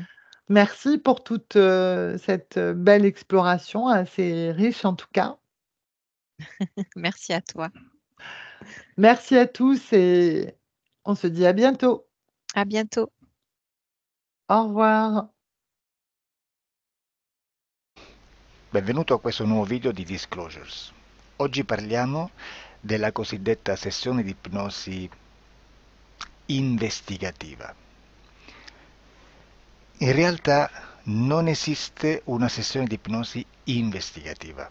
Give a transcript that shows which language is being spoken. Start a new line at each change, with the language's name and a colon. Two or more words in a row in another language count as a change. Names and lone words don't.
French: Merci pour toute, cette, belle exploration, assez riche en tout cas. Merci à toi. Merci à tous et on se dit à bientôt. À bientôt. Au revoir.
Italian: Benvenuto a questo nuovo video di Disclosures. Oggi parliamo della cosiddetta sessione di ipnosi investigativa. In realtà non esiste una sessione di ipnosi investigativa.